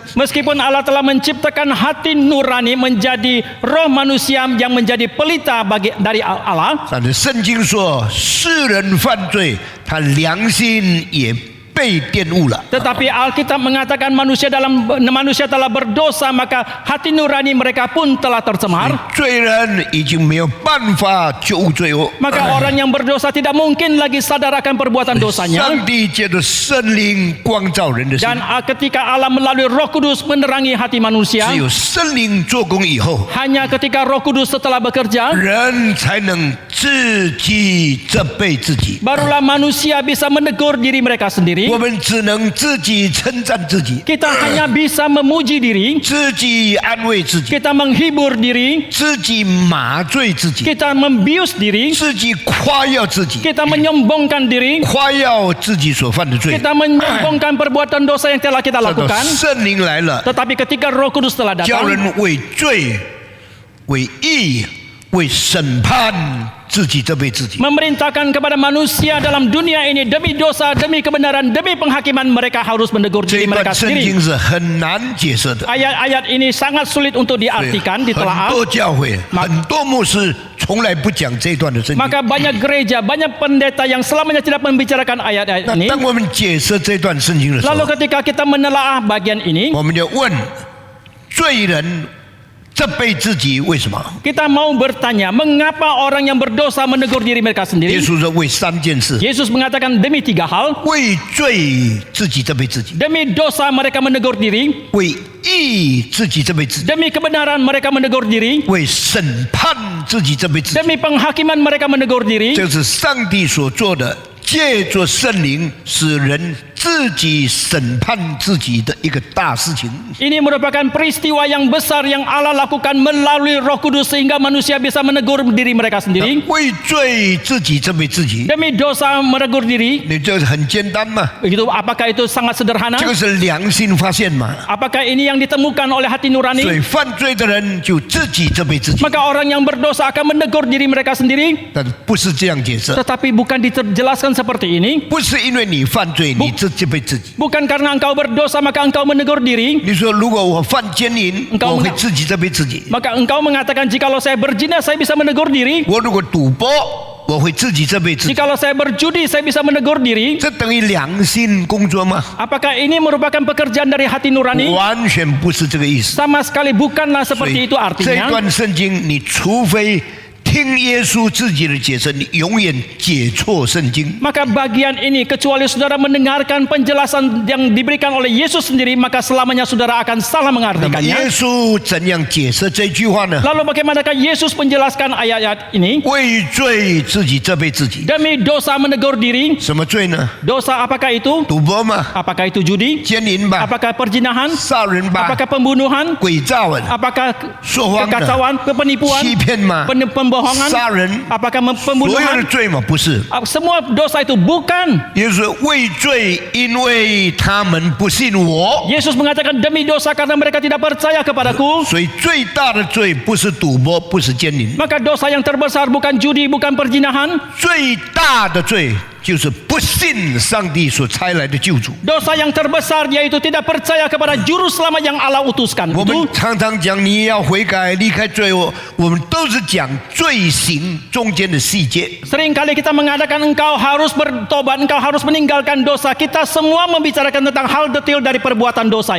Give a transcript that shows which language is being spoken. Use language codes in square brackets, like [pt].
[id] Meskipun Allah telah menciptakan hati nurani menjadi roh manusia yang menjadi pelita dari Allah, [zh] 但是圣经说，世人犯罪，他良心也被玷污了。 [id] tetapi Alkitab mengatakan manusia telah berdosa maka hati nurani mereka pun telah tercemar. [zh] 罪人已经没有办法救罪恶， [id] Maka orang yang berdosa tidak mungkin lagi sadar akan perbuatan dosanya. [zh] 上帝借着圣灵光照人的心， [id] Dan ketika Allah melalui Roh Kudus menerangi hati manusia, [zh] 只有圣灵做工以后， [id] hanya ketika Roh Kudus setelah bekerja, [zh] 人才能自己责备自己。 [id] barulah manusia bisa menegur diri mereka sendiri. [zh] 我们只能自己称赞自己， [id] Kita hanya bisa memuji diri, [zh] 自己安慰自己， [id] kita menghibur diri, [zh] 自己麻醉自己， [id] kita membius diri, [zh] 自己夸耀自己， [id] kita menyombongkan diri, [zh] 夸耀自己所犯的罪。 [id] kita menyombongkan perbuatan dosa yang telah kita [zh] 这个 [id] lakukan. [zh] 圣灵来了， [id] Tetapi ketika Roh Kudus telah [zh] 叫 [id] datang, [zh] 人为罪、为义、为审判自己责备自己。 [id] memerintahkan kepada manusia dalam dunia ini demi dosa, demi kebenaran, demi penghakiman mereka harus menegur [zh] 这一段 [id] mereka [zh] 圣 [id] sendiri. [zh] 经是很难解释的， [id] Ayat-ayat ini sangat sulit untuk diartikan, [zh] 很 [id] ditelaah. [zh] 多教会、很多牧师从来不讲这一段的圣经。 [id] Maka banyak gereja, banyak pendeta yang selamanya tidak membicarakan ayat-ayat [zh] 那 [id] ini. [zh] 当我们解释这段圣经的时候， [id] Lalu ketika kita menelaah bagian ini, [zh] 我们就问：罪人责备自己为什么？ [id] kita mau bertanya, mengapa orang yang berdosa menegur diri mereka [zh] 耶 [id] sendiri? [zh] 稣说：为三件事， [id] Yesus mengatakan demi 3 hal. [zh] 为罪自己责备自己， [id] Demi dosa mereka menegur diri, [zh] 为义自己责备自己， [id] demi kebenaran mereka menegur diri, [zh] 为审判自己责备自己。 [id] demi penghakiman mereka menegur diri. [zh] 这是上帝所做的，借着圣灵使人自己审判自己的一个大事情。 [id] Ini merupakan peristiwa yang besar yang Allah lakukan melalui Roh Kudus sehingga manusia bisa menegur diri mereka sendiri. [zh] 为罪自己责备自己， [id] Demi dosa menegur diri. [zh] 你这很简单嘛？ [id] Begitu, apakah itu sangat sederhana? [zh] 这个是良心发现嘛？ [id] Apakah ini yang ditemukan oleh hati nurani? [zh] 所以犯罪的人就自己责备自己， [id] Maka orang yang berdosa akan menegur diri mereka sendiri. [zh] 但不是这样解释， [id] Tetapi bukan dijelaskan seperti ini. [zh] 不是因为你犯罪你自己责备自己。 [id] Bukan karena engkau berdosa maka engkau menegur diri. [zh] 你说如果我犯奸淫， [id] Engkau [zh] 我会自己责备自己； [id] Maka engkau mengatakan jikalau saya berzina saya bisa menegur diri. [zh] 我如果赌博，我会自己责备自己。 [id] Jikalau saya berjudi saya bisa menegur diri. [zh] 这等于良心工作吗？ [id] Apakah ini merupakan pekerjaan dari hati nurani? [zh] 完全不是这个意思。 [id] Sama sekali bukanlah [zh] 所 [id] seperti itu [zh] 这 [id] artinya. [zh] 段圣经，你除非听耶稣自己的解释，你永远解错圣经。 [id] Maka bagian ini kecuali saudara mendengarkan penjelasan yang diberikan oleh Yesus sendiri maka selamanya saudara akan salah [zh] 那么 [id] mengartikannya. [zh] 耶稣怎样解释这句话呢？ [id] Lalu bagaimanakah Yesus menjelaskan ayat-ayat ini? [zh] 为罪自己责备自己， [id] Demi dosa menegur diri. [zh] 什么罪呢？ [id] Dosa apakah itu? [zh] 赌博嘛， [id] Apakah itu judi? [zh] 奸淫吧， [id] Apakah perzinahan? [zh] 杀人吧， [id] Apakah pembunuhan? [zh] 诡诈啊， [id] Apakah [zh] 说谎的， [id] kekacauan, penipuan, [zh] 欺骗嘛， [id] pembohongan? [zh] 杀人， [id] Apakah [zh] 所有的 [id] pembunuhan? [zh] 罪嘛，不是。 [id] Semua dosa itu bukan. [zh] 耶稣说为罪，因为他们不信我， [id] Yesus mengatakan demi dosa karena mereka tidak percaya kepadaku. [zh] 所以最大的罪不是赌博，不是奸淫， [id] Maka dosa yang terbesar bukan judi, bukan perzinahan. [zh] 最大的罪就是不信上帝所差来的救主。 [id] Dosa yang terbesar yaitu tidak percaya kepada juru selamat yang Allah utuskan. [zh] 我们 [id] Itu [zh] 常常讲你要悔改离开罪恶，我们都是讲罪行中间的细节。 [id] seringkali kita mengatakan engkau harus bertobat, engkau harus meninggalkan dosa. Kita semua membicarakan tentang hal detail dari perbuatan dosa